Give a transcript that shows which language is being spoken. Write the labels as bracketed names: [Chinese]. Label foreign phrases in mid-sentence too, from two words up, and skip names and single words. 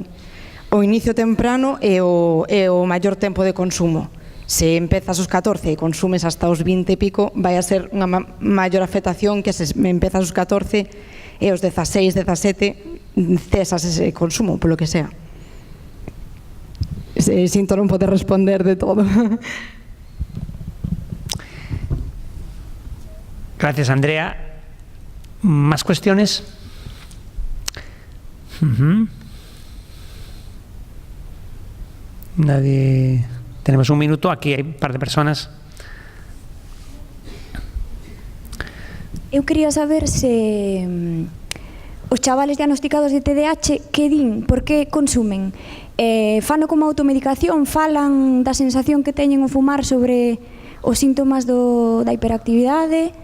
[Galician] O inicio temprano e o maior tempo de consumo. Se empezas aos 14 e consumes hasta os 20 e pico, vai a ser unha maior afectación que se empezas aos 14 e aos 16, 17 cesas ese consumo, polo que sea. Sinto non poder responder de todo. [Spanish] Gracias, Andrea. ¿Más cuestiones? Nadie. Tenemos un minuto. Aquí hay un par de personas. [Galician] Eu quería saber se os chavales diagnosticados de TDAH que din, por que consumen? Fano como automedicación, falan da sensación que teñen ao fumar sobre os síntomas da hiperactividade?